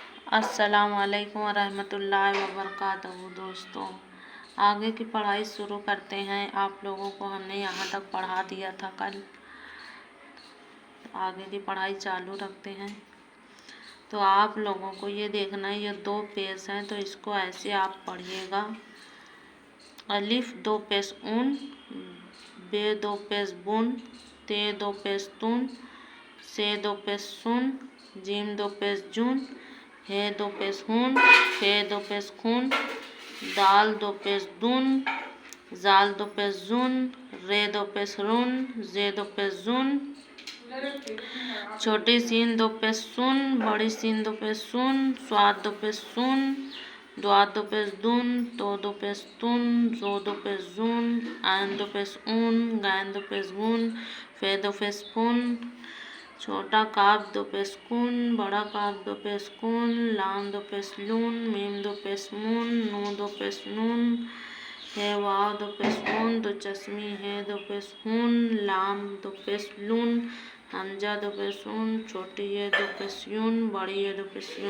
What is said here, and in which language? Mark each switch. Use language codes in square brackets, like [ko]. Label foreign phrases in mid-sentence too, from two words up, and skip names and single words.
[ar] السلام عليكم ورحمة الله وبركاته. [hi] दोस्तों, आगे की पढ़ाई शुरू करते हैं। आप लोगों को हमने यहाँ तक पढ़ा दिया था कल, आगे की पढ़ाई चालू रखते हैं। तो आप लोगों को ये देखना है, ये 2 पेश हैं तो इसको ऐसे आप पढ़िएगा। अलिफ 2 पेश उन, बे 2 पेश बुन, ते 2 पेश तुन, से 2 पेश सुन, जीम 2 पेश जुन, हे 2 पेश हुन, फे 2 पेश खुन, दाल 2 पेश दुन, जाल 2 पेश जुन, रे 2 पेश रुन, जे 2 पेश जुन, छोटी सीन 2 पेश सुन, बड़ी सीन 2 पेश सुन, स्वाद 2 पेश सुन, द्वाद 2 पेश दुन, तो 2 पेश तुन, जो 2 पेश जुन, आन 2 पेश ऊन, गैन 2 पेश गुन, फे 2 पेश फुन, छोटा काफ 2 पेश कुन, बड़ा काफ 2 पेश कुन, लाम 2 पेश लून, मीम 2 पेश मुन, नू 2 पेश नून, हे वाव 2 पेश ऊन, 2 चश्मी हे 2 पेश हुन, लाम 2 पेश लून, हमजा 2 पेश ऊन, छोटी ये 2 पेश यून, बड़ी ये 2 पेश यून।